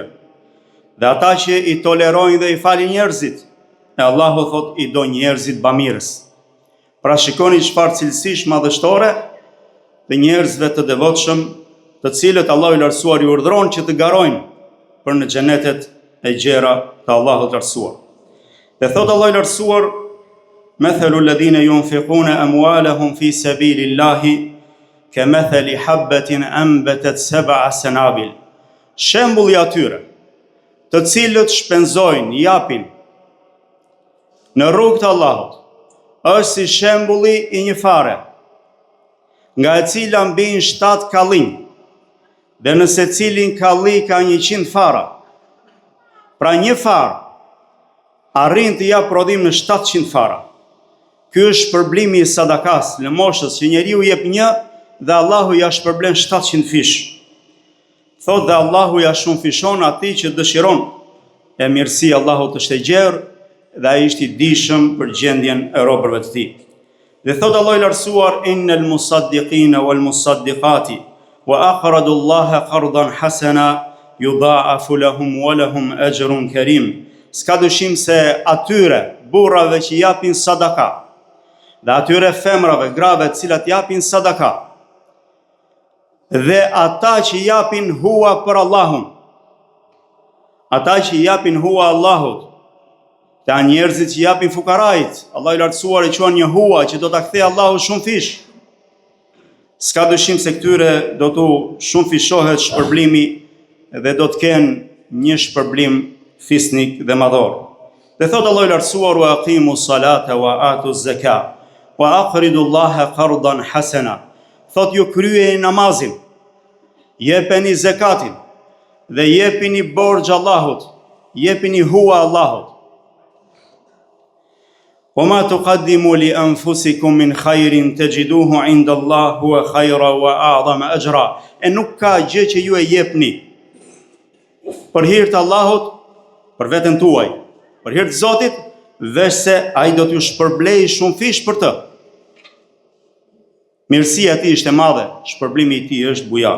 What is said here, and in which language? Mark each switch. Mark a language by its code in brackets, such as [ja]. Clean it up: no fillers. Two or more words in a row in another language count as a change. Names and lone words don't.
[sq] Dhe ata që I tolerojnë dhe I falin njerëzit, e Allahu thot I do njerëzit bamirës. Pra shikoni çfarë cilësish madhështore të njerëzve të devotshëm, të cilët Allahu I lartësuar I urdhëron që të garojnë për në xhenetet e gjera të Allahut lartësuar. Dhe thot Allah i lartësuar: [ar] "مثل الذين ينفقون أموالهم في سبيل الله كمثل حبة أنبتت سبع سنابل." [sq] Shembulli atyre të cilët shpenzojnë, japin në rrugt të Allahut, është si shembulli i një fare, nga e cila mbijnë 7 kallinj, dhe nëse cilin kalli ka 100 fara, pra një farë arrin të jap prodhim në 700 fara. Ky është shpërblimi i sadakas, lëmoshës, që njeriu jep një dhe Allahu ja shpërblen 700 fish. Thot dhe Allahu ja shumë fishon atij që dëshiron. E mirësi Allahut është e gjerë dhe ai është i dijshëm për gjendjen e robërve të tij. Dhe thot Allah i lartësuar: [ar] "إن المصدقين والمصدقات وأقرضوا الله قرضا حسنا يضاعف لهم ولهم أجر كريم." [sq] S'ka dyshim se atyre burrave që japin sadaka dhe atyre femrave, grave të cilat japin sadaka, dhe ata që japin hua për Allahun, ata që japin hua Allahut, ta njerëzit që japin fukarajt, Allah i lartësuar i quan një hua që do ta kthej Allahu shumë fish. S'ka dyshim se këtyre do t'u shumë fishohet shpërblimi dhe do të kenë një shpërblim fisnik dhe madhor. Dhe thot Allah i lartësuar: [ar] "وأقيموا الصلاة وآتوا الزكاة وأقرضوا الله قرضا حسنا." [sq] Thot ju kryeni namazin, jepeni zekatin dhe jepini borxh Allahut, jepini hua Allahut. [ar] "وما تقدموا لأنفسكم من خير تجدوه عند الله هو خيرا وأعظم أجرا." [sq] E nuk ka gjë që ju e jepni për hir të Allahut, për veten tuaj, për hir të Zotit, veç se ai do t'ju shpërblej shumë fish për të. Mirësia e tij është e madhe, shpërblimi i tij është bujar.